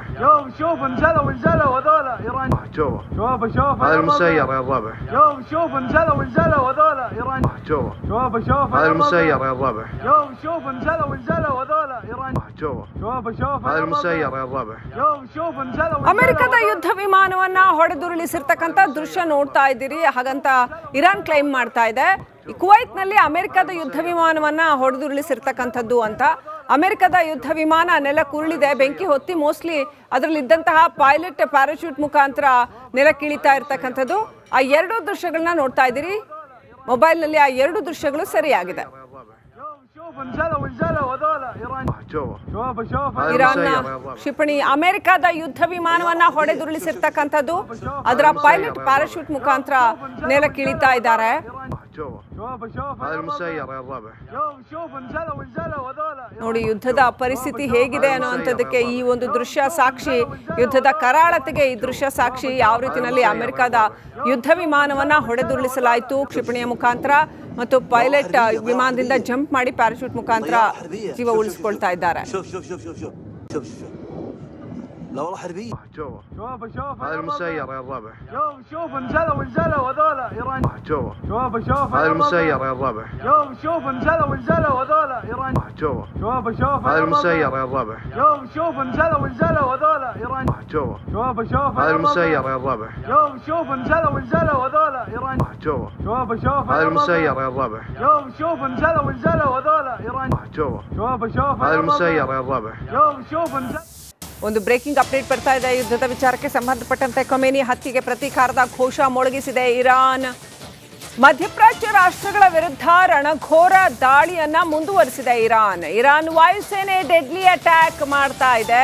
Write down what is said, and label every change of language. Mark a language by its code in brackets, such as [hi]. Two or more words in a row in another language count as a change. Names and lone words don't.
[ar] شوف نزلوا هذولا ايران. شوفه هذا المسير يا الربع. شوف نزلوا هذولا ايران. شوفه هذا المسير يا الربع. شوف نزلوا هذولا ايران. شوفه هذا المسير يا الربع. شوف نزلوا [kn] ಅಮೆರಿಕದ ಯುದ್ಧ ವಿಮಾನವನ್ನ ಹೊಡೆದುರುಳಿಸಿರ್ತಕ್ಕಂಥ ದೃಶ್ಯ ನೋಡ್ತಾ ಇದ್ದೀರಿ. ಹಾಗಂತ ಇರಾನ್ ಕ್ಲೈಮ್ ಮಾಡ್ತಾ ಇದೆ ಕುವೈತ್ನಲ್ಲಿ ಅಮೆರಿಕದ ಯುದ್ಧ ವಿಮಾನವನ್ನ ಹೊಡೆದುರುಳಿಸಿರ್ತಕ್ಕಂಥದ್ದು ಅಂತ. ಅಮೆರಿಕದ ಯುದ್ಧ ವಿಮಾನ ನೆಲಕ್ಕುರುಳಿದೆ, ಬೆಂಕಿ ಹೊತ್ತಿ ಮೋಸ್ಟ್ಲಿ ಅದರಲ್ಲಿದ್ದಂತಹ [en] pilot parachute [kn] ಮುಖಾಂತರ ನೆಲಕ್ಕಿಳಿತಾ ಇರ್ತಕ್ಕಂಥದ್ದು. ಆ ಎರಡು ದೃಶ್ಯಗಳನ್ನ ನೋಡ್ತಾ ಇದ್ದೀರಿ ಮೊಬೈಲ್ನಲ್ಲಿ. ಆ ಎರಡು ದೃಶ್ಯಗಳು ಸರಿಯಾಗಿದೆ. ಇರಾನ್ನ ಕ್ಷಿಪಣಿ ಅಮೆರಿಕದ ಯುದ್ಧ ವಿಮಾನವನ್ನ ಹೊಡೆದುರುಳಿಸಿರ್ತಕ್ಕಂಥದ್ದು. ಅದರ [en] pilot parachute [kn] ಮುಖಾಂತರ ನೆಲಕ್ಕಿಳಿತಾ ಇದ್ದಾರೆ. [ar] هذا المسير يا الربع. [kn] ನೋಡಿ ಯುದ್ಧದ ಪರಿಸ್ಥಿತಿ ಹೇಗಿದೆ ಅನ್ನುವಂಥದ್ದಕ್ಕೆ ಈ ಒಂದು ದೃಶ್ಯ ಸಾಕ್ಷಿ. ಯುದ್ಧದ ಕರಾಳತೆಗೆ ಈ ದೃಶ್ಯ ಸಾಕ್ಷಿ. ಯಾವ ರೀತಿಯಲ್ಲಿ ಅಮೆರಿಕದ ಯುದ್ಧ ವಿಮಾನವನ್ನ ಹೊಡೆದುರುಳಿಸಲಾಯಿತು ಕ್ಷಿಪಣಿಯ ಮುಖಾಂತರ ಮತ್ತು ಪೈಲಟ್ ವಿಮಾನದಿಂದ ಜಂಪ್ ಮಾಡಿ ಪ್ಯಾರಾಶೂಟ್ ಮುಖಾಂತರ ಜೀವ ಉಳಿಸಿಕೊಳ್ತಾ ಇದ್ದಾರೆ. [ar] لا والله حربية. شوفه هذا المسير يا الربع. شوف نزلوا هذولا ايران. شوفه هذا المسير يا الربع. شوف نزلوا هذولا ايران. شوفه هذا المسير يا الربع. شوف نزلوا هذولا ايران. شوفه هذا المسير يا الربع. شوف نزلوا هذولا ايران. شوفه هذا المسير يا الربع. شوف نزلوا هذولا ايران. شوفه هذا المسير يا الربع. شوف [kn] ಒಂದು [en] breaking update [kn] ಬರ್ತಾ ಇದೆ. ಯುದ್ಧದ ವಿಚಾರಕ್ಕೆ ಸಂಬಂಧಪಟ್ಟಂತೆ ಖೊಮೇನಿ ಹತ್ಯೆಗೆ ಪ್ರತೀಕಾರದ ಘೋಷ ಮೊಳಗಿಸಿದೆ ಇರಾನ್. ಮಧ್ಯಪ್ರಾಚ್ಯ ರಾಷ್ಟ್ರಗಳ ವಿರುದ್ಧ ರಣಘೋರ ದಾಳಿಯನ್ನ ಮುಂದುವರಿಸಿದೆ ಇರಾನ್ ವಾಯುಸೇನೆ [en] deadly attack [kn] ಮಾಡ್ತಾ ಇದೆ.